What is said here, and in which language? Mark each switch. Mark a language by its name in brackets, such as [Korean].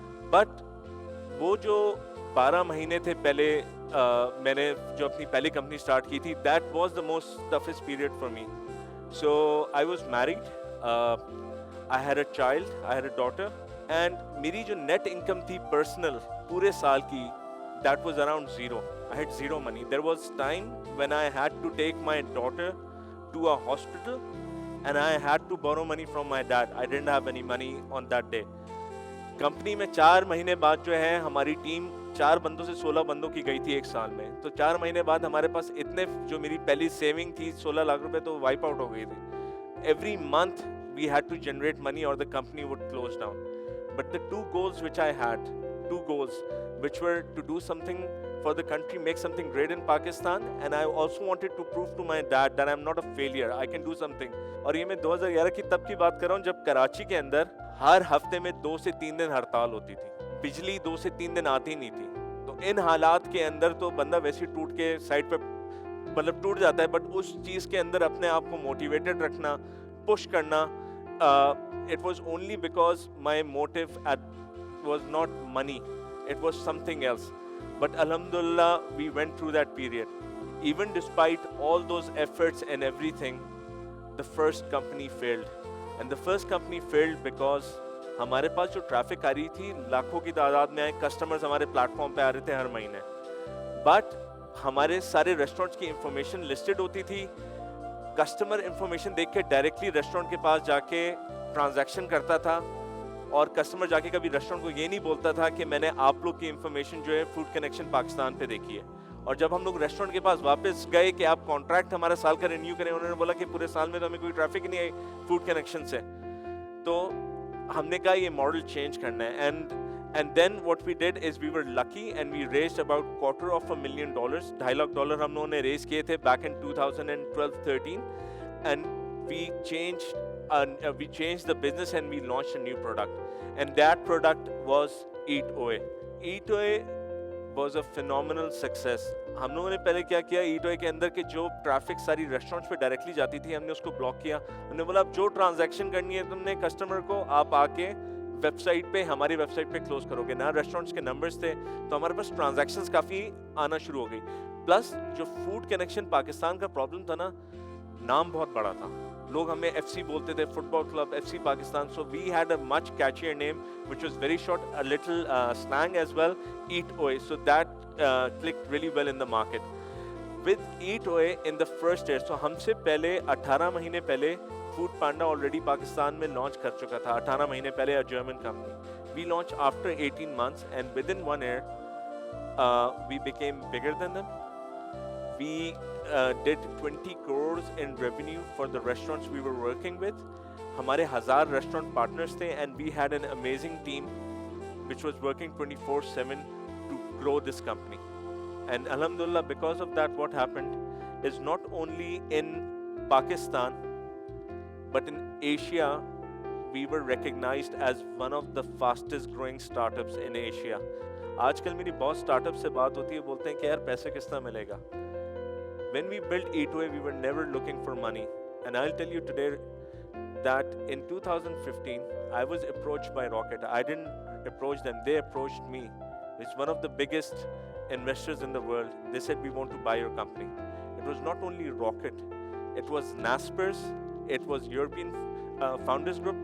[Urdu] But وہ جو 12 مہینے تھے پہلے میں نے جو اپنی پہلی کمپنی اسٹارٹ کی تھی، [English] That was the most toughest period for me. So I was married, I had a child, I had a daughter, and [Urdu] میری جو نیٹ انکم تھی پرسنل پورے سال کی، [English] That was around zero. I had zero money. There was time when I had to take my daughter to a hospital and I had to borrow money from my dad. I didn't have any money on that day. [Urdu] Company میں 4 مہینے بعد جو ہے ہماری team 4 بندوں سے 16 بندوں کی گئی تھی 1 سال میں. تو 4 مہینے بعد ہمارے پاس اتنے، جو میری پہلی سیونگ تھی 16 لاکھ روپے تو وائپ آؤٹ ہو گئی تھی. [English] Every month we had to generate money or the company would close down. But the 2 goals which I had, 2 goals which were to do something for the country, make something great in Pakistan, and I also wanted to prove to my dad that I'm not a failure, I can do something. [Urdu] اور یہ میں 2011 کی تب کی بات کر رہا ہوں جب کراچی کے اندر ہر ہفتے میں 2 سے 3 دن ہڑتال ہوتی تھی، بجلی 2 سے 3 دن آتی نہیں تھی. تو ان حالات کے اندر تو بندہ ویسے ٹوٹ کے سائڈ پہ مطلب ٹوٹ جاتا ہے، بٹ اس چیز کے اندر اپنے آپ کو موٹیویٹڈ رکھنا، پش کرنا، [English] it was only because my motive was not money, it was something else. But alhamdulillah we went through that period. Even despite all those efforts and everything, the first company failed. And the first company failed because [Urdu] ہمارے پاس جو traffic آ رہی تھی لاکھوں کی تعداد میں آئے customers ہمارے پلیٹ فارم پہ آ رہے تھے ہر مہینے، بٹ ہمارے سارے ریسٹورینٹس کی انفارمیشن لسٹڈ ہوتی تھی. کسٹمر انفارمیشن دیکھ کے ڈائریکٹلی ریسٹورینٹ کے پاس جا کے ٹرانزیکشن کرتا تھا، اور کسٹمر جا کے کبھی ریسٹورینٹ کو یہ نہیں بولتا تھا کہ میں نے آپ لوگ کی انفارمیشن جو ہے فوڈ کنیکشن پاکستان پہ دیکھی ہے. اور جب ہم لوگ ریسٹورینٹ کے پاس واپس گئے کہ آپ کانٹریکٹ ہمارا سال کا رینیو کریں, انہوں نے بولا کہ پورے سال میں تو ہمیں کوئی ٹریفک نہیں آئی فوڈ کنیکشن سے. تو ہم نے کہا یہ ماڈل چینج کرنا ہے. [English] And then what we did is we were lucky and we raised about $250,000, $2.5 [Urdu] ہم لوگوں نے ریز کیے تھے [English] back in 2012-13, and we changed the business and we launched a new product, and that product was Eat-Oe. Eat-Oe was a phenomenal success. [Urdu] ہم لوگوں نے پہلے کیا کیا, Eat-Oe کے اندر کے جو ٹریفک ساری ریسٹورینٹس پہ ڈائریکٹلی جاتی تھی ہم نے اس کو بلاک کیا. ہم نے بولا اب جو ٹرانزیکشن کرنی ہے تم نے کسٹمر کو, آپ آ کے ویب سائٹ پہ, ہماری ویب سائٹ پہ کلوز کرو گے. نہ ریسٹورینٹس کے نمبرز تھے تو ہمارے پاس ٹرانزیکشنز کافی آنا شروع ہو گئی. پلس جو فوڈ کنیکشن پاکستان کا پرابلم تھا نا, نام بہت بڑا تھا, لوگ ہمیں ایف سی بولتے تھے, fit ball club F C Pakistan. [English] So we had a much catchier name which was very short, a little slang as well, Eat-Oe. So that clicked really well in the market. With Eat-Oe in the first year, so [Urdu] ہم سے پہلے 18 مہینے پہلے food panda already Pakistan میں launch کر چکا تھا. 18 مہینے پہلے, [English] a German company. We launched after 18 months and within 1 year we became bigger than them. We did 20 crores in revenue for the restaurants we were working with. [Urdu] ہمارے 1000 restaurant partners تھے [English] and we had an amazing team which was working 24/7 to grow this company. And alhamdulillah, because of that, what happened is not only in Pakistan but in Asia we were recognized as one of the fastest growing startups in Asia. [Urdu] آج کل میری بہت start up سے بات ہوتی ہے, بولتے ہیں کہ یار پیسے کس طرح ملے گا. [English] When we built Eat-Oe, we were never looking for money. And I'll tell you today that in 2015, I was approached by Rocket. I didn't approach them, they approached me. It's one of the biggest investors in the world. They said, we want to buy your company. It was not only Rocket, it was Naspers, it was European Founders Group.